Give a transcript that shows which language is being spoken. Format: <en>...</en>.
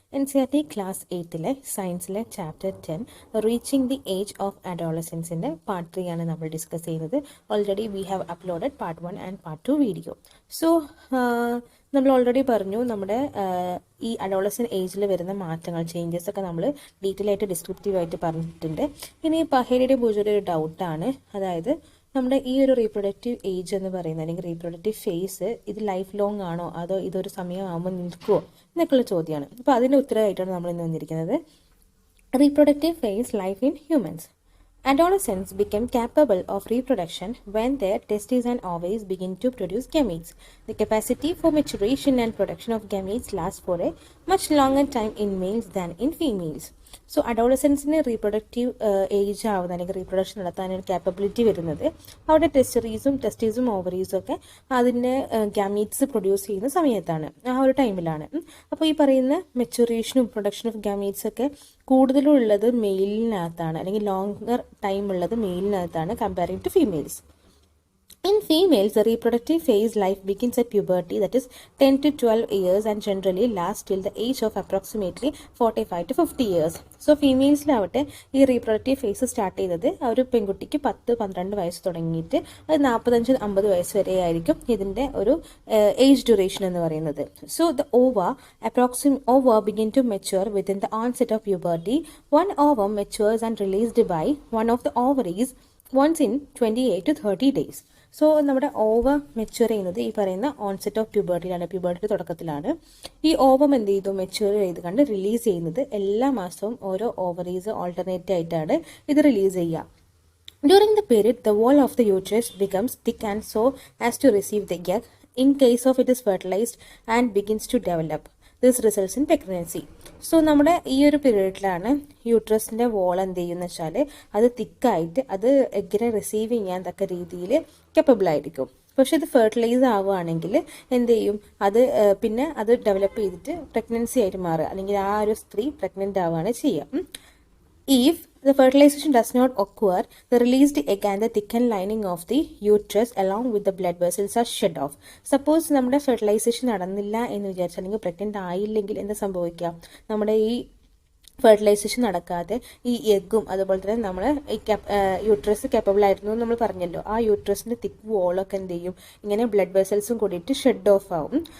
<en>Ncert class 8 science chapter 10 reaching the age of adolescence in part 3</en> <ml>ആണ് നമ്മൾ discuss ചെയ്യുന്നത്.</ml> <en>Already we have uploaded part 1 and part 2 video.</en> <ml>So നമ്മൾ already പറഞ്ഞു നമ്മുടെ ഈ adolescent ഏജിൽ വരുന്ന മാറ്റങ്ങൾ ചേഞ്ചസ് ഒക്കെ നമ്മൾ ഡീറ്റെയിൽ ആയിട്ട് ഡിസ്ക്രിപ്റ്റീവ് ആയിട്ട് പറഞ്ഞിട്ടുണ്ട്. ഇനി പഹേലിയുടെ പൂജയുടെ ഒരു ഡൗട്ടാണ്, അതായത് നമ്മുടെ ഈ ഒരു റീപ്രൊഡക്റ്റീവ് ഏജ് എന്ന് പറയുന്നത് അല്ലെങ്കിൽ റീപ്രൊഡക്റ്റീവ് ഫേസ് ഇത് ലൈഫ് ലോങ് ആണോ അതോ ഇതൊരു സമയമാകുമ്പോൾ നിൽക്കുമോ എന്നൊക്കെയുള്ള ചോദ്യമാണ്. അപ്പോൾ അതിൻ്റെ ഉത്തരമായിട്ടാണ് നമ്മൾ ഇന്ന് വന്നിരിക്കുന്നത്.</ml> <en>Reproductive phase life in humans. Adolescents become capable of reproduction when their testes and ovaries begin to produce gametes. The capacity for maturation and production of gametes lasts for a much longer time in males than in females.</en> <ml>So അഡോളസെൻസിന് reproductive age ആവുന്ന അല്ലെങ്കിൽ reproduction നടത്താനൊരു capability വരുന്നത് അവിടെ ടെസ്റ്റീസും ഓവറീസും ഒക്കെ അതിൻ്റെ gametes produce ചെയ്യുന്ന സമയത്താണ്, ആ ഒരു ടൈമിലാണ്. അപ്പോൾ ഈ പറയുന്ന മെച്ചുറേഷനും പ്രൊഡക്ഷൻ ഓഫ് ഗാമീറ്റ്സ് ഒക്കെ കൂടുതലും ഉള്ളത് മെയിലിനകത്താണ്, അല്ലെങ്കിൽ ലോങ്ങർ ടൈം ഉള്ളത് മെയിലിനകത്താണ് comparing to females.</ml> <en>In females, the reproductive phase life begins at puberty, that is 10 to 12 years, and generally lasts till the age of approximately 45 to 50 years.</en> <ml>So ഫീമെയിൽസിലാവട്ടെ ഈ reproductive face start ചെയ്തത് ആ ഒരു പെൺകുട്ടിക്ക് 10-12 വയസ്സ് തുടങ്ങിയിട്ട് അത് 45-50 വയസ്സ് വരെ ആയിരിക്കും ഇതിൻ്റെ ഒരു ഏജ് ഡ്യൂറേഷൻ എന്ന് പറയുന്നത്.</ml> <en>So the ova begin to mature within the onset of puberty. One ova matures and released by one of the ovaries once in 28 to 30 days.</en> <ml>So നമ്മുടെ ഓവർ മെച്യൂർ ചെയ്യുന്നത് ഈ പറയുന്ന ഓൺസെറ്റ് ഓഫ് പ്യൂബർട്ടിയിലാണ്, പ്യൂബർട്ടിയുടെ തുടക്കത്തിലാണ്. ഈ ovum എന്ത് ചെയ്തു, mature ചെയ്ത് കണ്ട് release ചെയ്യുന്നത് എല്ലാ മാസവും ഓരോ ഓവറീസ് ഓൾട്ടർനേറ്റ് ആയിട്ടാണ് ഇത് റിലീസ് ചെയ്യുക.</ml> <en>During the period, the wall of the uterus becomes thick and so as to receive the egg. In case of it is fertilized and begins to develop. This results in pregnancy.</en> <ml>So നമ്മുടെ ഈ ഒരു പീരീഡിലാണ് യൂട്രസിൻ്റെ wall എന്ത് ചെയ്യുമെന്ന് വെച്ചാൽ അത് തിക്കായിട്ട് അത് എഗ്ഗിനെ receive ചെയ്യാൻ തക്ക രീതിയിൽ കപ്പബിൾ ആയിരിക്കും. പക്ഷെ ഇത് ഫെർട്ടിലൈസ് ആവുകയാണെങ്കിൽ എന്ത് ചെയ്യും, അത് പിന്നെ അത് ഡെവലപ്പ് ചെയ്തിട്ട് പ്രഗ്നൻസി ആയിട്ട് മാറുക, അല്ലെങ്കിൽ ആ ഒരു സ്ത്രീ പ്രഗ്നൻ്റ് ആവുകയാണ് ചെയ്യുക.</ml> <en>If the fertilization does not occur, the released egg and the thickened lining of the uterus along with the blood vessels are shed off.</en> <ml>Suppose നമ്മുടെ ഫെർട്ടിലൈസേഷൻ നടന്നില്ല എന്ന് വിചാരിച്ചാൽ, അല്ലെങ്കിൽ പ്രഗ്നൻ്റ് ആയില്ലെങ്കിൽ എന്താ സംഭവിക്കുക, നമ്മുടെ ഈ ഫെർട്ടിലൈസേഷൻ നടക്കാതെ ഈ എഗ്ഗും അതുപോലെ തന്നെ നമ്മൾ ഈ യൂട്രസ് കേപ്പബിൾ ആയിരുന്നു എന്ന് നമ്മൾ പറഞ്ഞല്ലോ, ആ യൂട്രസിൻ്റെ തിക്ക് വോളൊക്കെ എന്ത് ചെയ്യും, ഇങ്ങനെ ബ്ലഡ് വെസൽസും കൂടിയിട്ട് ഷെഡ് ഓഫ് ആവും.</ml>